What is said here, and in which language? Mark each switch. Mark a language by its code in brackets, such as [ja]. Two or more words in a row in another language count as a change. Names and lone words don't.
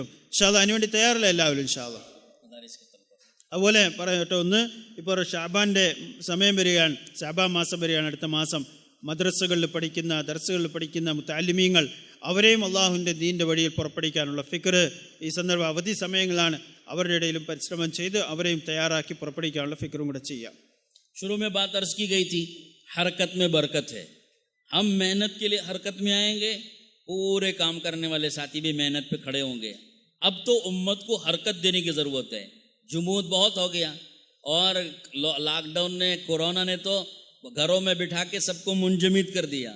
[ar] إن شاء الله [ml] അതിനുവേണ്ടി തയ്യാറല്ല എല്ലാവരും [ar] إن شاء الله. [ml] അതുപോലെ പറയട്ടെ, ഒന്ന് ഇപ്പോൾ ഷാബാൻ്റെ സമയം വരികയാണ്, ഷാബാൻ മാസം വരികയാണ്. അടുത്ത മാസം മദ്രസകളിൽ പഠിക്കുന്ന, ദർസുകളിൽ പഠിക്കുന്ന മുത്തഅല്ലിമീങ്ങൾ അവരെയും അള്ളാഹുവിൻ്റെ ദീൻ്റെ വഴിയിൽ പുറപ്പെടുവിക്കാനുള്ള ഫിക്ർ ഈ സന്ദർഭം അവധി സമയങ്ങളാണ്. അവരുടെ ഇടയിലും പരിശ്രമം ചെയ്ത് അവരെയും തയ്യാറാക്കി പുറപ്പെടുവിക്കാനുള്ള ഫിക്റും കൂടെ ചെയ്യാം. [hi] शुरू में बात अर्ज की गई थी, हरकत में बरकत है. हम मेहनत के लिए हरकत में आएंगे, पूरे काम करने वाले साथी भी मेहनत पे खड़े होंगे. अब तो उम्मत को हरकत देने की ज़रूरत है. जुमूद बहुत हो गया और लॉकडाउन ने, कोरोना ने तो घरों में बिठा के सबको मुंजमिद कर दिया.